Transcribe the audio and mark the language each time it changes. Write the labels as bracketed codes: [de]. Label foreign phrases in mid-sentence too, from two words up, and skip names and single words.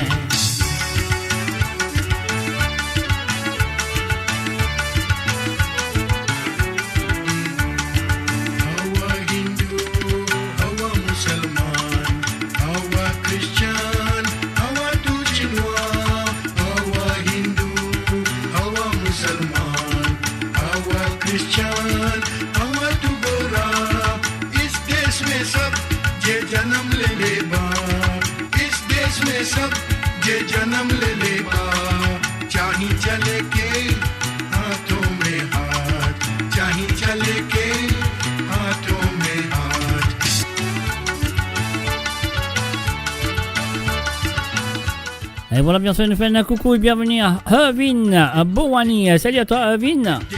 [en] Our Hindu, our Muslim, our Christian, our [fr] tout Chinois, [en] our Hindu, our Muslim, our Christian, our tout Gora. [bho] में सब ये जन्म ले ले बा, इस देश में सब ये जन्म ले ले बा, चाही चले के हाथों में हाथ, चाही चले के हाथों में हाथ. [fr] Et voilà, bien sûr, nous faisons un coucou et bienvenue à Irvine, à Bowani. Salut à toi, Irvine.